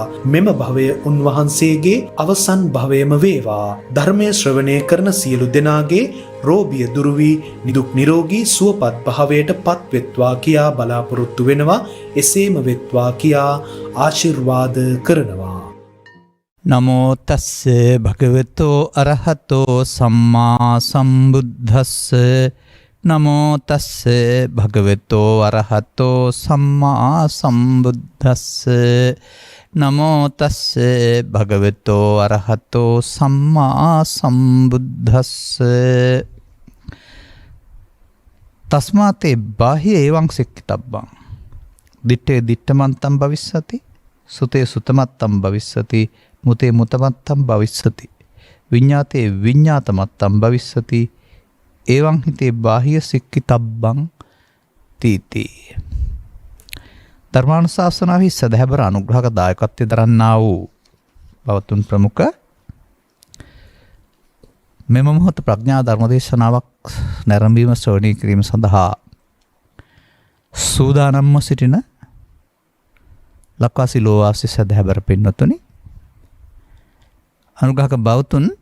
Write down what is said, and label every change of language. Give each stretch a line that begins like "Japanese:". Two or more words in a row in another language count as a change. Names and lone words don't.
Sinhala: මෙම භවය උන්වහන්සේගේ අවසන් භවයම වේවා. ධර්මයේ ශ්‍රවණය කරන සියලු දෙනාගේ රෝගිය දුරු වී නිදුක් නිරෝගී සුවපත් භාවයට පත්වෙත්වා කියා බලාපොරොත්තු වෙනවා. එසේම වෙත්වා කියා ආශිර්වාද කරනවා.
Pali: නමෝ තස්ස භගවතෝ අරහතෝ සම්මා සම්බුද්දස්ස. නමෝ තස්ස භගවතෝ අරහතෝ සම්මා සම්බුද්දස්ස. නමෝ තස්ස භගවතෝ අරහතෝ සම්මා සම්බුද්දස්ස. තස්මාතේ බාහ්‍ය එවං සික්ඛිතබ්බං දිත්තේ දිත්තමන්තම් භවිස්සති සුතේ සුතමත්තම් භවිස්සති මුතේ මුතමත්තම් භවිස්සති විඤ්ඤාතේ විඤ්ඤාතමත්තම් භවිස්සති එවං හිතේ බාහ්‍ය සික්ඛිතබ්බං තීති.
Sinhala: ධර්මානුශාසනාවෙහි සදහැබර අනුග්‍රහක දායකත්වය දරන්නා වූ බවතුන් ප්‍රමුඛ මෙම මොහොත ප්‍රඥා ධර්මදේශනාවක් නැරඹීම ශ්‍රවණය කිරීම සඳහා සූදානම්ව සිටින ලක්වාසී ලෝවාසී සදහැබර පින්වතුනි, අනුග්‍රහක බවතුන්